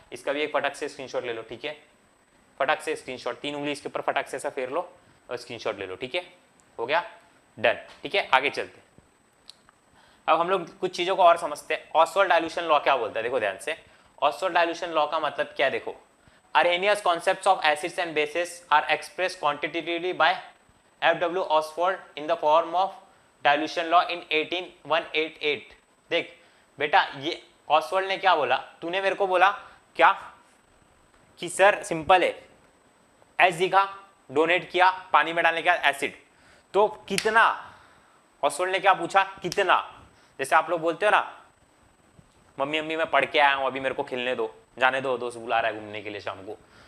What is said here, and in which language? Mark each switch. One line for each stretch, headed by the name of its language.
Hindi: इसका भी एक फटक से स्क्रीनशॉट ले लो। ठीक है, फटक से स्क्रीनशॉट, 3 उंगली इसके ऊपर फटक से ऐसा फेर लो और स्क्रीनशॉट ले लो। ठीक है, हो गया? डन। ठीक है, आगे चलते हैं। अब हम लोग कुछ चीजों को और समझते हैं। ऑसवाल्ड डाइल्यूशन लॉ क्या बोलता है? देखो ध्यान से, ऑसवाल्ड डाइल्यूशन लॉ का मतलब क्या है?
English: देखो, Arrhenius concepts of acids and bases are expressed quantitatively by F.W. Oswald in the form of dilution law in 18188।
Hindi: देख बेटा, ये ऑसवाल्ड ने क्या बोला? तूने मेरे को बोला क्या कि सर सिंपल है, एच दिखा, डोनेट किया, पानी में डालने के बाद एसिड, तो कितना? ऑसवाल्ड ने क्या पूछा? कितना? जैसे आप लोग बोलते हो ना, मम्मी मम्मी मैं पढ़ के आया हूं, अभी मेरे को खेलने दो, जाने दो, दोस्त बुला रहा है घूमने के लिए शाम को।